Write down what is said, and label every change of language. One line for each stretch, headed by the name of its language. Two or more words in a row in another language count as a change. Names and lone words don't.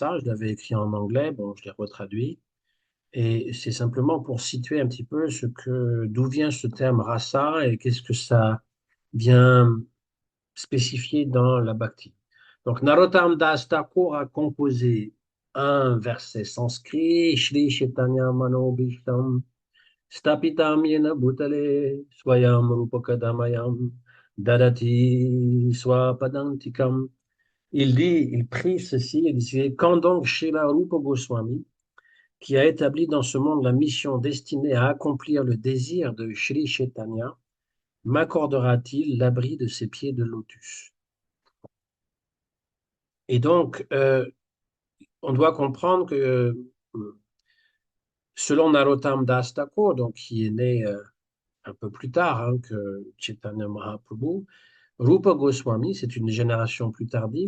French: Je l'avais écrit en anglais, bon, je l'ai retraduit. Et c'est simplement pour situer un petit peu d'où vient ce terme rasa et qu'est-ce que ça vient spécifié dans la bhakti. Donc, Narottam Das Thakur a composé un verset sanskrit,
Sanskrit: Shri Chaitanya Manobhishtam, Stapitam Yena Bhutale, Swayam Rupakadamayam, Dadati Swapadantikam.
French: Il prie ceci, il disait, quand donc Srila Rupa Goswami, qui a établi dans ce monde la mission destinée à accomplir le désir de Shri Chaitanya, m'accordera-t-il l'abri de ses pieds de lotus? Et donc, on doit comprendre que selon Narottam Das Thakur, donc qui est né un peu plus tard hein, que Chaitanya Mahaprabhu, Rupa Goswami, c'est une génération plus tardive.